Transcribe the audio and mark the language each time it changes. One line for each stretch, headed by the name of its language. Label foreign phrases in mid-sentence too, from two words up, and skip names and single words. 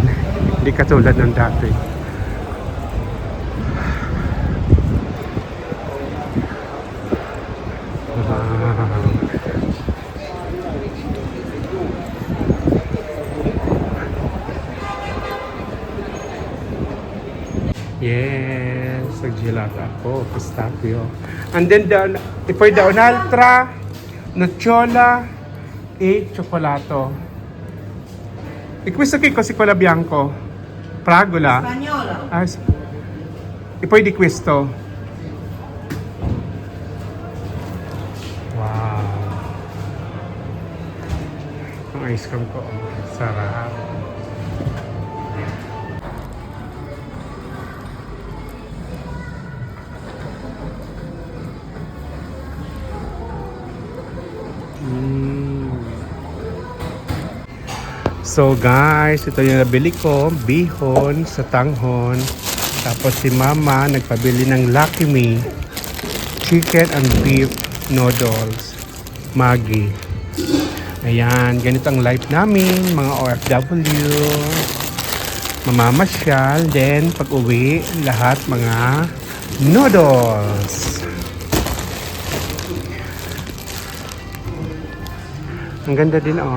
Filipino: Hindi katulad ng dati. Wow. Yes, nag-gelato ako, pistachio.
English: And then,
Filipino: pwede daw
Italian: un'altra, nocciola, e cioccolato. E questo che così quella bianco? Fragola? Spagnola. Ah, e poi di questo? Wow.
Filipino: Ang ice cream ko, sarap. So guys, ito yung nabili ko, bihon sa tanghon. Tapos si mama nagpabili ng Lucky Me
English: chicken and beef noodles,
Filipino: Maggi. Ayan, ganito ang life namin, mga OFW. Mamamasyal, then pag uwi, lahat mga noodles. Ang ganda din oh.